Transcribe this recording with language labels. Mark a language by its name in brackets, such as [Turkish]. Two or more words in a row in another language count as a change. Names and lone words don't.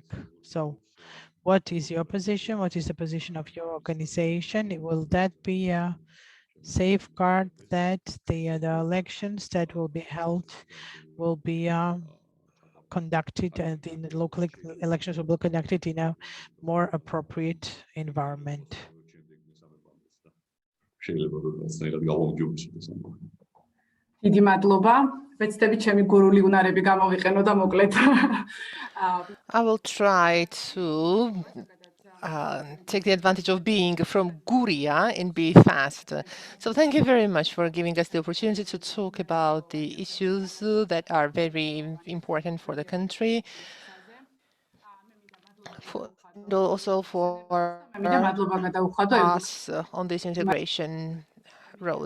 [English] So what is your position? What is the position of your organization? Will that be a safeguard that the elections that will be held will be conducted, and the local elections will be conducted in a more appropriate environment? [Georgian] დიდი მადლობა. ვეცდები ჩემი გურული უნარები გამოვიყენო და მოკლედ. [English] I will try to take the advantage of being from Guria and be fast. So thank you very much for giving us the opportunity to talk about the issues that are very important for the country, and also for us on this integration road.